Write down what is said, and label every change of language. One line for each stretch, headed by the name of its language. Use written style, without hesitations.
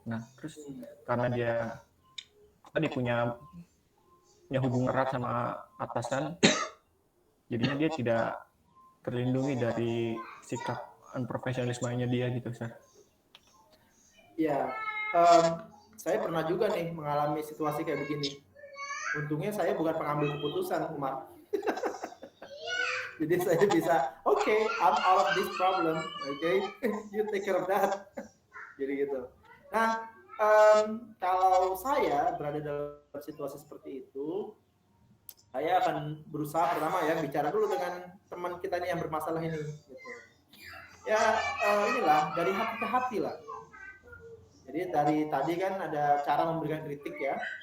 Indonesian: Nah terus karena dia tadi punya hubungan erat sama atasan, jadinya dia tidak terlindungi dari sikap unprofesionalismenya dia gitu, Sir. Ya, saya pernah juga nih mengalami situasi kayak begini. Untungnya saya bukan pengambil keputusan, Umar. Jadi saya bisa,
English: okay, I'm out of this problem, okay, you take care of that.
Indonesian: Jadi gitu. Nah, kalau saya berada dalam situasi seperti itu, saya akan berusaha pertama ya bicara dulu dengan teman kita nih yang bermasalah ini. Gitu. Ya inilah dari hati ke hati lah. Jadi dari tadi kan ada cara memberikan kritik ya.